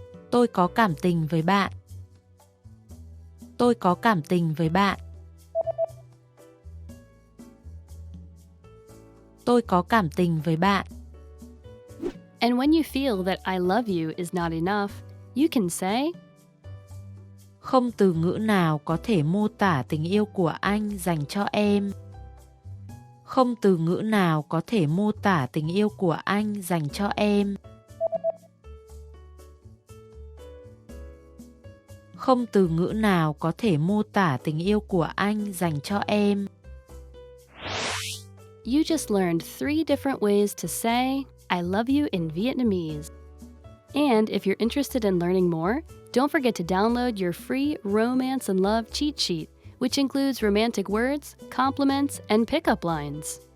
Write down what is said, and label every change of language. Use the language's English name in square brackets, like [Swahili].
[Vietnamese] Tôi có cảm tình với bạn. Tôi có cảm tình với bạn. Tôi có cảm tình với bạn. [English] And when you feel that I love you is not enough, you can say [Vietnamese] Không từ ngữ nào có thể mô tả tình yêu của anh dành cho em. Không từ ngữ nào có thể mô tả tình yêu của anh dành cho em. Không từ ngữ nào có thể mô tả tình yêu của anh dành cho em. [English] You just learned 3 different ways to say I love you in Vietnamese. And if you're interested in learning more, don't forget to download your free Romance and Love cheat sheet, which includes romantic words, compliments, and pickup lines.